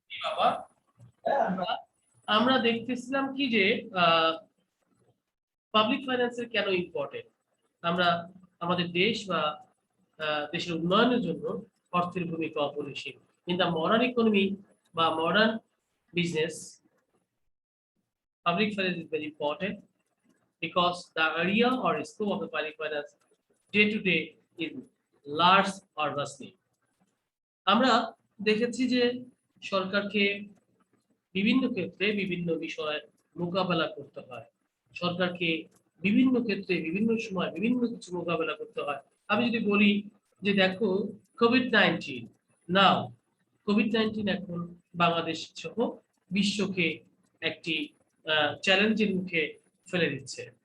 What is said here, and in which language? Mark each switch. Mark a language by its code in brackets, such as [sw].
[bn] বাবা আমরা দেখতেছিলাম কি যে পাবলিক ফাইন্যান্সের কেন ইম্পর্টেন্ট। আমরা আমাদের দেশ বা দেশের উন্নয়নের জন্য অর্থের ভূমিকা অপরিসীম। [en] In the modern economy বা modern business, Public finance is very important because the area or scope of the public finance day to day is large or vastly. [bn] আমরা দেখেছি যে সরকারকে বিভিন্ন ক্ষেত্রে বিভিন্ন বিষয় মোকাবেলা করতে হয়। সরকারকে বিভিন্ন ক্ষেত্রে বিভিন্ন সময় বিভিন্ন কিছু মোকাবেলা করতে হয়। আমি যদি বলি যে দেখো কোভিড-19 নাও কোভিড-19 এখন বাংলাদেশ সহ বিশ্বকে একটি চ্যালেঞ্জের মুখে ফেলে দিয়েছে।